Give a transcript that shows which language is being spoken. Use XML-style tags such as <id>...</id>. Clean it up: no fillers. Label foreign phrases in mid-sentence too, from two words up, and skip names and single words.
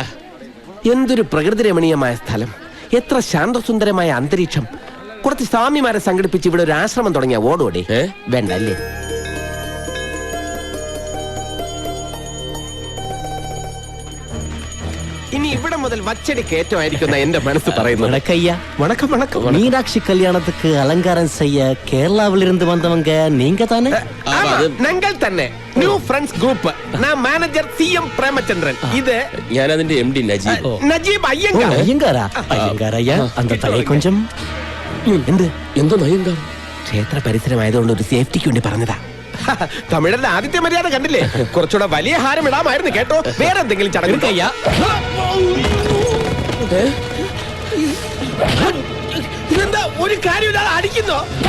<ml>എന്തൊരു പ്രകൃതി രമണീയമായ സ്ഥലം, എത്ര ശാന്തസുന്ദരമായ അന്തരീക്ഷം. കുറച്ച് സ്വാമിമാരെ സംഘടിപ്പിച്ച് ഇവിടെ ഒരു ആശ്രമം തുടങ്ങിയ ഓടോടെ വേണ്ട അല്ലേ? ഇനി ഇവിടെ മുതൽ വച്ചടി കയറ്റമായിരിക്കുന്ന എന്റെ മനസ്സ് പറയുന്നത്.</ml> <ta>வணக்கம். வணக்கம். மீனாட்சி கல்யாணத்துக்கு அலங்காரம் செய்ய கேரளாவிலிருந்து வந்தவங்க நீங்க தானே?</ta> <ml>ഞങ്ങൾ തന്നെ ന്യൂ ഫ്രണ്ട്സ് ഗ്രൂപ്പ്. ഞാൻ മാനേജർ CM പ്രേമചന്ദ്രൻ. ഇത് ഞാൻ അതിന്റെ MD നജീബ്. നജീബ് അയ്യങ്കാർ.</ml> <ta>ஐயங்காரையா அந்த தலை கொஞ்சம்</ta> <ml>എന്തോ നയങ്കാർ. ക്ഷേത്ര പരിസരമായതുകൊണ്ട് ഒരു സേഫ്റ്റിക്ക് വേണ്ടി പറഞ്ഞതാ. തമിഴരുടെ ആദ്യത്തെ മര്യാദ കണ്ടില്ലേ? കുറച്ചുകൂടെ വലിയ ഹാരം ഇടാമായിരുന്നു കേട്ടോ. വേറെ എന്തെങ്കിലും ചടങ്ങ്. ഇതെന്താ ഒരു കാര്യമില്ലാതെ അടിക്കുന്നോ?</ml>